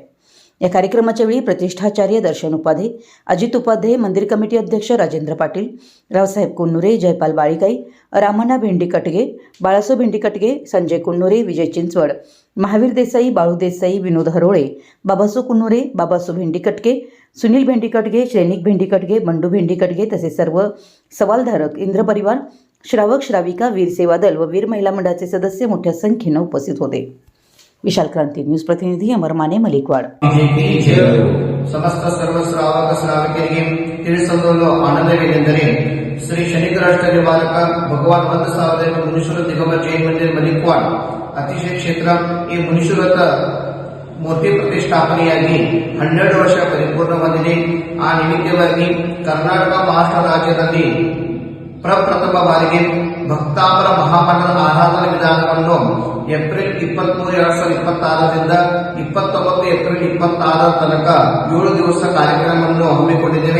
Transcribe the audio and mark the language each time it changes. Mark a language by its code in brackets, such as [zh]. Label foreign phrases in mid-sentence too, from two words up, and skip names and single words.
[mr] या कार्यक्रमाच्या वेळी प्रतिष्ठाचार्य दर्शन उपाध्ये, अजित उपाध्ये, मंदिर कमिटी अध्यक्ष राजेंद्र पाटील, रावसाहेब कुन्नुरे, जयपाल बाळीकाई, रामण्णा भेंडीकटगे, बाळासो भेंडीकटगे, संजय कुन्नुरे, विजय चिंचवड, महावीर देसाई, बाळू देसाई, विनोद हरोळे, बाबासो कुन्नुरे, बाबासो भेंडीकटगे, सुनील भेंडीकटगे, श्रेनिक भेंडीकटगे, बंडू भेंडीकटगे तसेच सर्व सवालधारक, इंद्र परिवार, श्रावक श्राविका, वीर सेवा दल व वीर महिला मंडळाचे सदस्य मोठ्या संख्येने उपस्थित होते। विशाल क्रांती न्यूज प्रतिनिधी अमर माने, मलिकवाड। [kn] समस्त सर्व श्रावक श्राविकेರಿಗೆ ತಿಳಿಸಲು ಆನಂದವೇನೆಂದರೆ ಶ್ರೀ ಶನಿಗ್ರಷ್ಟ ನಿವಾರಕ ಭಗವಾನ್ ಮಂದಸಾವದೇವ ಮುನೀಶ್ವರ ದಿಗಂಬರ ಜೈನ್ ಮಂದಿर ಮಲಿಕವಾಡ್ ಅತಿಶಯ ಕ್ಷೇತ್ರ ಈ ಮುನೀಶ್ವರತ ಮೂರ್ತಿ ಪ್ರತಿಷ್ಠಾಪನೆಯಾಗಿ 12 ವರ್ಷ ಪರಿಪೂರ್ಣಗೊಂಡಿದೆ। ಆ ನಿಮಿತ್ತವಾಗಿ ಕರ್ನಾಟಕ ಮಹಾರಾಷ್ಟ್ರ ರಾಜ್ಯದಲ್ಲಿ ಪ್ರಪ್ರಥಮ ಬಾರಿಗೆ ಭಕ್ತಾಂಬರ ಮಹಾಮಂಡಲ ಆರಾಧನಾ ವಿಧಾನವನ್ನು ಏಪ್ರಿಲ್ 23, 2026ರಿಂದ 29 ಏಪ್ರಿಲ್ 26 ತನಕ 7 ದಿವಸ ಕಾರ್ಯಕ್ರಮವನ್ನು ಹಮ್ಮಿಕೊಂಡಿದ್ದೇವೆ।